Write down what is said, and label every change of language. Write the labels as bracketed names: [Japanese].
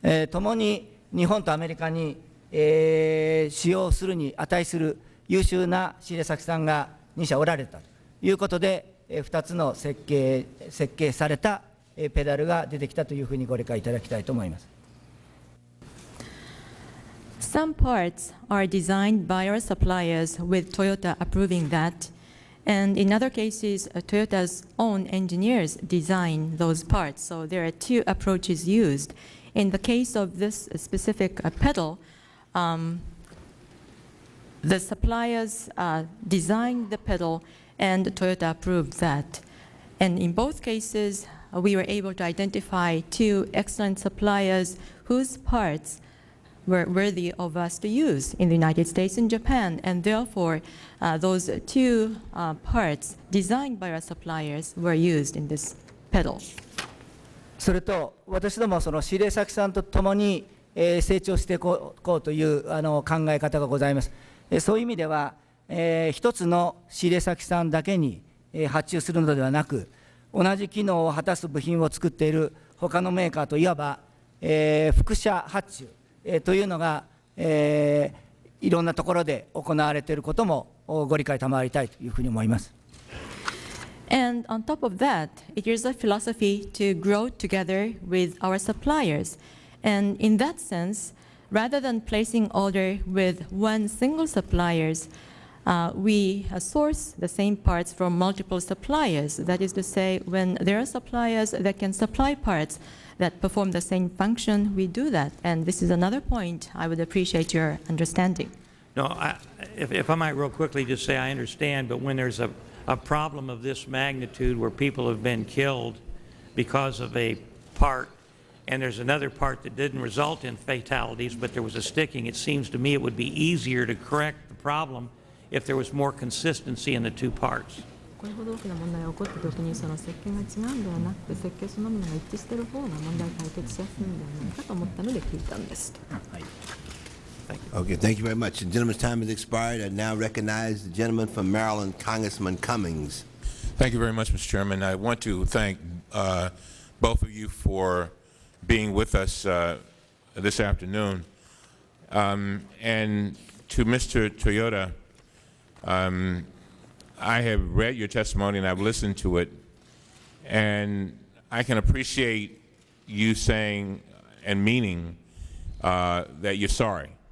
[Japanese] 共に日本とアメリカに使用するに値する優秀な仕入れ先さんが2社おられたということで、2つの設計されたペダルが出てきたというふうにご理解いただきたいと思います。 [English] Some parts are designed by our suppliers with Toyota approving that, and in other cases, Toyota's own engineers design those parts. So there are two approaches used. In the case of this specific pedal, the suppliers designed the pedal and Toyota approved that. And in both cases, we were able to identify two excellent suppliers whose parts were worthy of us to use in the United States and Japan, and therefore those two parts designed by our suppliers were used in this pedal. [Japanese] それと私どもその仕入れ先さんとともに成長していこうという考え方がございます。そういう意味では一つの仕入れ先さんだけに発注するのではなく、同じ機能を果たす部品を作っている他のメーカーといわば複社発注というのが、いろんなところで行われていることもご理解賜りたいというふうに思います。 [English] And on top of that, it is a philosophy to grow together with our suppliers. And in that sense, rather than placing order with one single suppliers, we source the same parts from multiple suppliers. That is to say, when there are suppliers that can supply parts that perform the same function, we do that. And this is another point I would appreciate your understanding. No, if I might real quickly just say I understand, but when there's a problem of this magnitude where people have been killed because of a part, and there's another part that didn't result in fatalities, but there was a sticking, it seems to me it would be easier to correct the problem if there was more consistency in the two parts. [Japanese] これほど大きな問題が起こったときにその設計が違うんではなくて設計そのものが一致している方が問題解決しやすいのではないかと思ったので聞いたんです。 [English] Okay, thank you very much. The gentleman's time has expired. I now recognize the gentleman from Maryland, Congressman Cummings. Thank you very much, Mr. Chairman. I want to thank both of you for being with us this afternoon. And to Mr. Toyota, I have read your testimony and I've listened to it, and I can appreciate you saying and meaning that you're sorry.